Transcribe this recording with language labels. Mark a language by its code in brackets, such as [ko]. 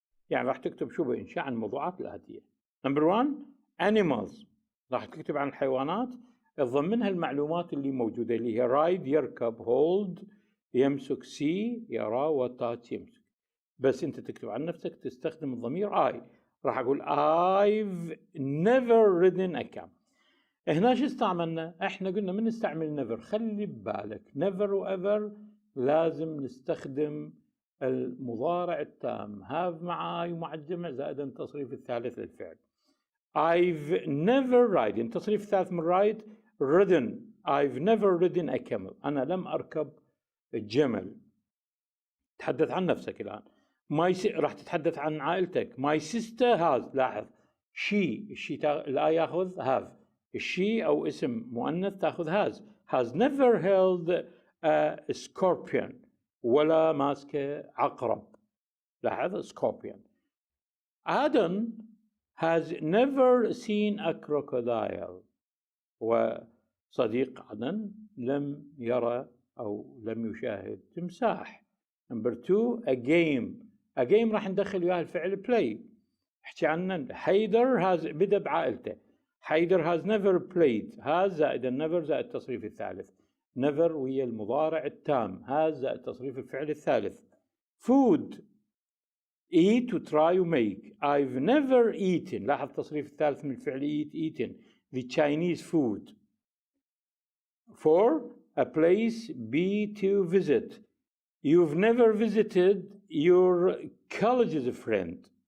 [ar] يعني راح تكتب شو بإنشاء عن الموضوعات الآتية. نمبر 1 animals، راح تكتب عن الحيوانات تضمنها المعلومات اللي موجودة اللي هي ride يركب، hold يمسك، see يرى، وtouch يمسك. بس أنت تكتب عن نفسك تستخدم الضمير I. [en] راح أقول I've never ridden a cab. [ar] هنا شو استعملنا؟ احنا قلنا من نستعمل never، خلي ببالك never وever لازم نستخدم المضارع التام have مع I ومع الجمع زائد التصريف الثالث للفعل. [en] I've never ridden، [ar] التصريف الثالث من [en] ride ridden. I've never ridden a camel، [ar] أنا لم أركب الجمل. تحدث عن نفسك الآن. راح تتحدث عن عائلتك. [en] My sister has، [ar] لاحظ she لا ياخذ have، الشي أو اسم مؤنث تأخذ [en] has never held a scorpion، [ar] ولا ماسك عقرب. لاحظ scorpion. [en] Adam has never seen a crocodile، [ar] وصديق عدن لم يرى أو لم يشاهد تمساح. نمبر 2 a game راح ندخل وياها الفعل play. احكي عنه. حيدر بدأ بعائلته. حيدر [en] has never played، [ar] has زائد never زائد التصريف الثالث. never ويا المضارع التام، has زائد التصريف الفعل الثالث. [en] food eat و try و make. I've never eaten، [ar] لاحظ التصريف الثالث من الفعل [en] eaten the Chinese food. 4 a place be to visit. You've never visited your college's friend.